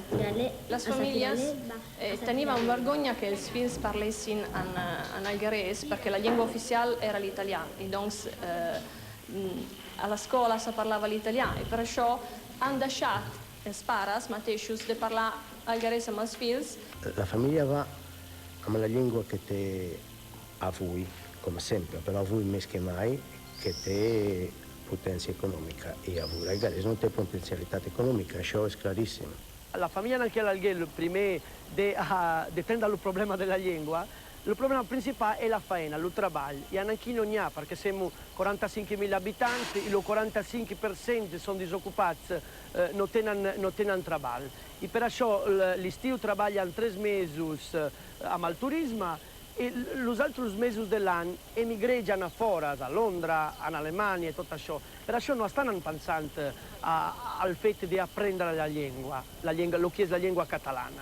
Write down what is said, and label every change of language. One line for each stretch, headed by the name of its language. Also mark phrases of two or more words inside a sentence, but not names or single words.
Catalan: Les famílies tenien vergonya que els fills parlessin en alguerès perquè la llengua oficial era l'italià i doncs a l'escola se parlava l'italià i per això han deixat els pares mateixos de parlar alguerès amb els fills.
Italian: La famiglia
Catalan: va amb la llengua que té avui,
Italian: come sempre,
Catalan: però avui més que mai, que té potència econòmica i avui l'alguerès no té potencialitat econòmica, això és claríssim.
Italian: La famiglia anche all'Algher,
Catalan: primer de
Italian: prendere il problema della lingua, il problema principale è la faena, il lavoro. E anche non ha, perché siamo 45.000 abitanti, il 45% sono disoccupati, non tenen lavoro.
Catalan: E per això l'estiu treballen 3 mesos amb el turisme e els altres mesos dell'anno emigregen a fora, a Londra, a Alemanya e tot això. Per això no estan pensant al fet d'apprendere la llengua, el que és la llengua catalana.